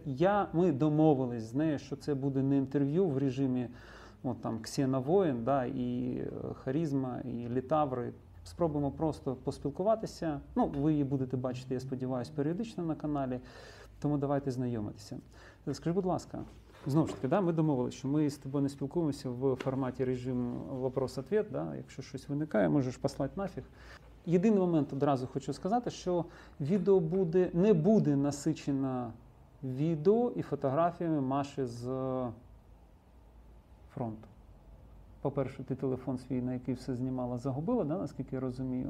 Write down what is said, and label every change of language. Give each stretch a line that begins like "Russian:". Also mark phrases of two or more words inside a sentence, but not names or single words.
Ukrainian: Ми домовились з нею, що це буде не інтерв'ю в режимі Ксена Воїн, да, і Харизма, і Літаври. Спробуємо просто поспілкуватися. Ви її будете бачити, я сподіваюся, періодично на каналі. Тому давайте знайомитися. Скажи, будь ласка, знову ж таки, ми домовилися, що ми з тобою не спілкуємося в форматі режиму
Russian: вопрос-ответ.
Ukrainian: Да? Якщо щось виникає, можеш послати нафіг. Єдиний момент одразу хочу сказати, що відео не буде насичено відео і фотографіями Маші з фронту. По-перше, ти телефон свій, на який все знімала, загубила, да, наскільки я розумію.